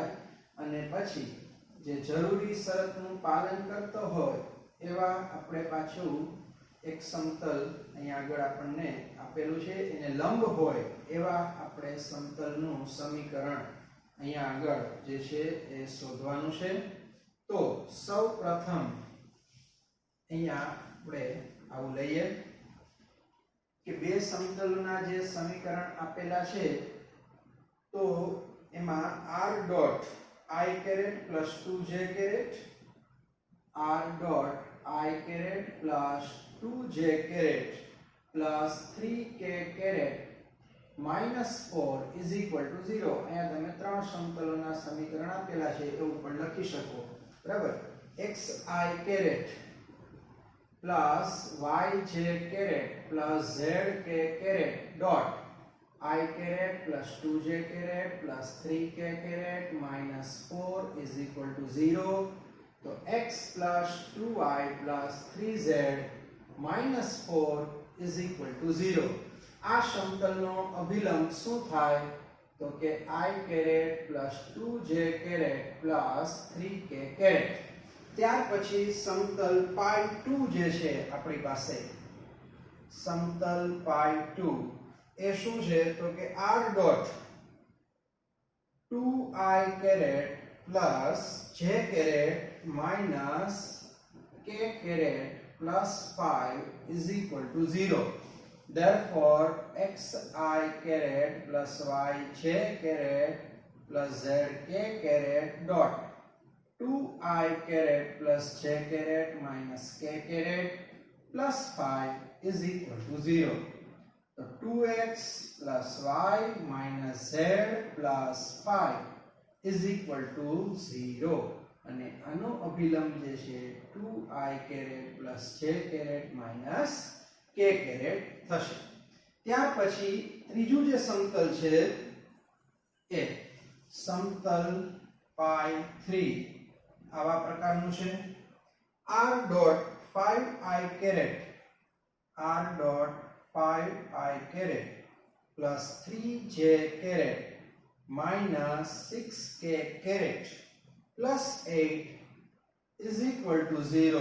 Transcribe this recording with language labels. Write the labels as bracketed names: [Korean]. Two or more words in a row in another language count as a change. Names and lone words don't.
[Gujarati] અને પછી જે જરૂરી શરતનું પાલન કરતો હોય એવા આપણે પાછું એક સમતલ અહીંયા આગળ આપણને આપેલું છે, એને લંબ હોય એવા આપણે સમતલનું સમીકરણ અહીંયા આગળ જે છે એ શોધવાનું છે. તો સૌપ્રથમ અહીંયા આપણે આવું લઈએ કે બે સમતલોના જે સમીકરણ આપેલા છે તો એમાં r ડોટ [English] I caret plus 2j caret, r dot I caret plus 2j caret plus 3k caret minus 4 is equal to 0. [Gujarati] અહીંયા તમે ત્રણ સમતલોના સમીકરણ આપેલા છે એવું પણ લખી શકો. બરાબર. [English] xi caret plus yj caret plus zk caret dot I caret plus 2j caret plus 3k caret minus 4 is equal to 0. So x plus 2y plus 3z minus 4 is equal to 0. [Gujarati] આ સમતલનો અભિલંબ શું થાય તો કે [English] I caret plus 2j caret plus 3k caret. [Gujarati] ત્યાર પછી સમતલ પાઈ 2 જે છે આપણી પાસે, સમતલ પાઈ 2 એ શું છે તો કે r ડોટ [English] 2i caret plus j caret minus k caret plus 5 is equal to 0. Therefore, xi caret plus yj caret plus zk caret dot 2i caret plus j caret minus k caret plus 5 is equal to 0. So 2x plus y minus z plus 5 is equal to 0. [Gujarati] અને આનો અભિલંબ જે છે [English] 2i caret plus j caret minus k caret [Gujarati] થશે. ત્યાર પછી ત્રીજું જે સમતલ છે એ સમતલ પાઈ 3 આવા પ્રકારનું છે. [English] r dot 5i caret, r dot 5i caret plus 3j caret minus 6k caret plus 8 is equal to 0.